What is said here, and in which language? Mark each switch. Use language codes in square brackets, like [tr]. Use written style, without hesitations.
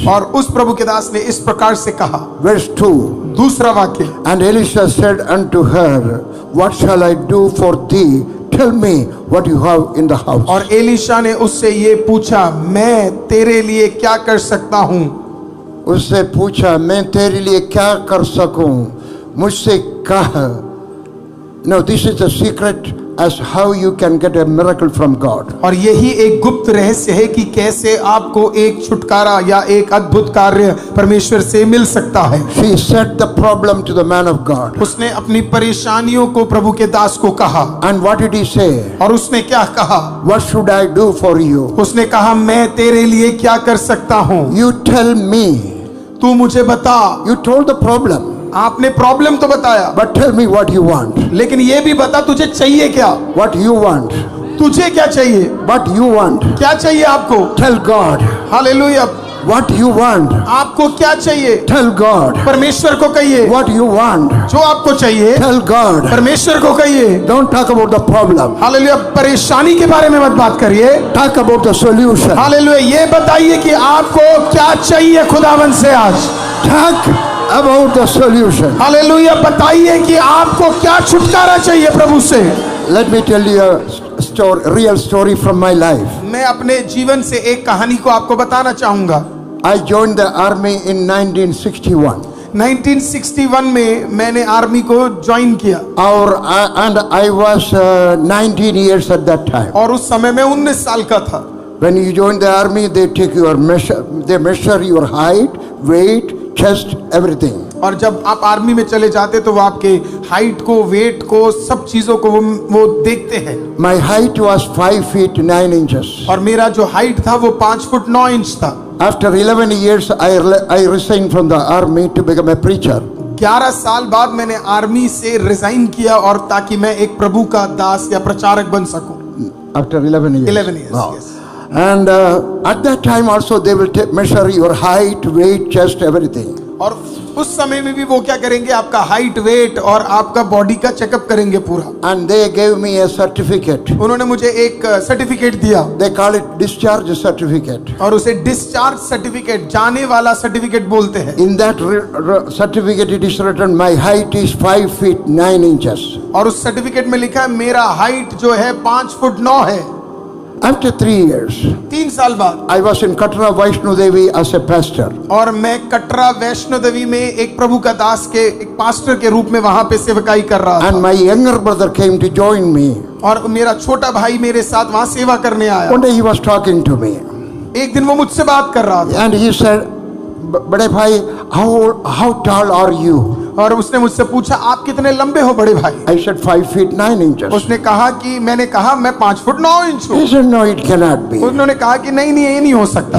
[hi] और उस प्रभु के दास ने इस प्रकार से कहा। [en] Verse 2. [hi] दूसरा वाक्य, [en] And Elisha said unto her, What shall I do for thee? Tell me what you have in the house. [hi] और एलीशा ने उससे ये पूछा, मैं तेरे लिए क्या कर सकता हूँ? उससे पूछा, मैं तेरे लिए क्या कर सकूं? मुझसे कह। [en] No, this is the secret as how you can get a miracle from God. [hi] और यही एक गुप्त रहस्य है कि कैसे आपको एक छुटकारा या एक अद्भुत कार्य परमेश्वर से मिल सकता है। [en] She said the problem to the man of God. [hi] उसने अपनी परेशानियों को प्रभु के दास को कहा। [en] And what did he say? [hi] और उसने क्या कहा? [en] What should I do for you? [hi] उसने कहा, मैं तेरे लिए क्या कर सकता हूँ? [en] You tell me. [hi] तू मुझे बता। [en] You told the problem. [hi] आपने प्रॉब्लम तो बताया, [en] But tell me what you want. [hi] लेकिन ये भी बता तुझे चाहिए क्या? [en] What you want. [hi] तुझे क्या चाहिए? [en] What you want. [hi] क्या चाहिए आपको? [en] Tell God. [hi] Hallelujah. [en] What you want. [hi] आपको क्या चाहिए? [en] Tell God. [hi] परमेश्वर को कहिए। [en] What you want. [hi] जो आपको चाहिए [en] Tell God. [hi] परमेश्वर को कहिए। [en] Don't talk about the problem. [hi] Hallelujah. परेशानी के बारे में मत बात करिए। [en] Talk about the solution. [hi] Hallelujah. ये बताइए कि आपको क्या चाहिए खुदावन से आज। [en] Talk about the solution. [hi] Hallelujah. बताइए कि आपको क्या छुटकारा चाहिए प्रभु से। [en] Let me tell you a story, real story from my life. [hi] मैं अपने जीवन से एक कहानी को आपको बताना चाहूंगा। [en] I joined the army in 1961. [hi] 1961 में मैंने आर्मी को ज्वाइन किया [en] and I was 19 years at that time. [hi] और उस समय मैं 19 साल का था। [en] When you join the army, they take your measure, they measure your height, weight, chest, everything. [hi] और जब आप आर्मी में चले जाते तो वो आपके हाइट को, वेट को, सब चीजों को वो देखते हैं। [en] My height was 5 feet 9 inches. [hi] और मेरा जो हाइट था वो 5 फुट 9 इंच था। [en] After 11 years, I resigned from the army to become a preacher. [hi] 11 साल बाद मैंने आर्मी से रिजाइन किया और ताकि मैं एक प्रभु का दास या प्रचारक बन सकूं। [en] After 11 years. 11 years, Wow. yes. And at that time also they will measure your height, weight, chest, everything. [hi] और उस समय में भी वो क्या करेंगे, आपका हाइट, वेट और आपका बॉडी का चेकअप करेंगे पूरा। [en] And they gave me a certificate. [hi] उन्होंने मुझे एक सर्टिफिकेट दिया। [en] They call it discharge certificate. [hi] और उसे डिस्चार्ज सर्टिफिकेट, जाने वाला सर्टिफिकेट बोलते हैं। [en] In that certificate it is written my height is 5 feet 9 inches. [hi] और उस सर्टिफिकेट में लिखा है मेरा हाइट जो है 5 फुट 9 है। [en] After 3 years, [hi] 3 साल बाद [en] I was in Katra Vaishno Devi as a pastor. [hi] और मैं कटरा वैष्णो देवी में एक प्रभु का दास के एक पास्टर के रूप में वहां पे सेवकाई कर रहा था। [en] And my younger brother came to join me. [hi] और मेरा छोटा भाई मेरे साथ वहां सेवा करने आया। [en] One day he was talking to me. [hi] एक दिन वो मुझसे बात कर रहा था। [en] And he said, [hi] बड़े भाई, [en] how tall are you? [hi] और उसने मुझसे पूछा आप कितने लंबे हो बड़े भाई? [en] I said 5 feet 9 inches. [hi] उसने कहा कि मैंने कहा मैं 5 फुट 9 इंच हूँ। [en] He said no, it cannot be. [hi] उन्होंने कहा कि नहीं नहीं ये नहीं हो सकता।